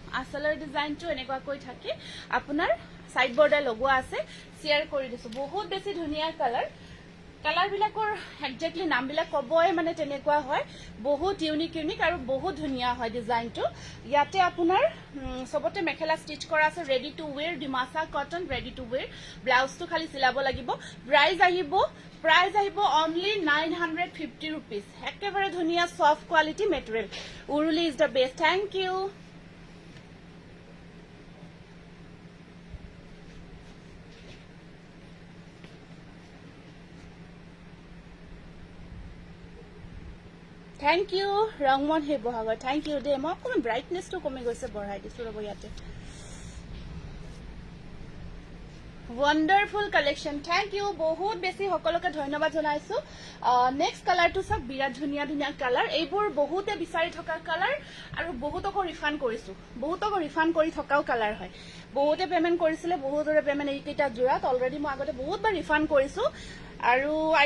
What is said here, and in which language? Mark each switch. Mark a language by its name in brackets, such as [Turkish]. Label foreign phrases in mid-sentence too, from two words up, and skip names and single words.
[Assamese] থাকি আপোনাৰ [English] side border [Assamese] লগোৱা আছে শ্বেয়াৰ কৰি দিছো বহুত বেছি ধুনীয়া কালাৰবিলাকৰ একজেক্টলি নামবিলাক কবই মানে তেনেকুৱা হয় বহুত ইউনিক আৰু বহুত ধুনীয়া হয় ডিজাইনটো ইয়াতে আপোনাৰ সবতে মেখেলা ষ্টিচ কৰা আছে [English] ready to wear ডিমাছা cotton ready to wear [Assamese] ব্লাউজটো খালি চিলাব লাগিব প্ৰাইস আহিব [English] only 950 rupees [Assamese] একেবাৰে ধুনীয়া [English] soft quality material [Assamese] উৰুলি [English] is the best thank you thank you [Assamese] ৰংমন হেবহাগৰ [English] thank you [Assamese] দে মই অকমান ব্ৰাইটনেছটো কমি গৈছে বঢ়াই দিছো ৰব ইয়াতে [English] wonderful collection thank you [Assamese] বহুত বেছি সকলোকে ধন্যবাদ জনাইছো নেক্সট কালাৰটো সব বিৰাট ধুনীয়া কালাৰ এইবোৰ বহুতে বিচাৰি থকা কালাৰ আৰু বহুতক ৰিফান্ড কৰি থকাও কালাৰ হয় বহুতে পেমেন্ট কৰিছিলে বহুতৰে পেমেন্ট এইকেইটা জোৰাত অলৰেডি মই আগতে বহুতবাৰ ৰিফান্ড কৰিছো আৰু আই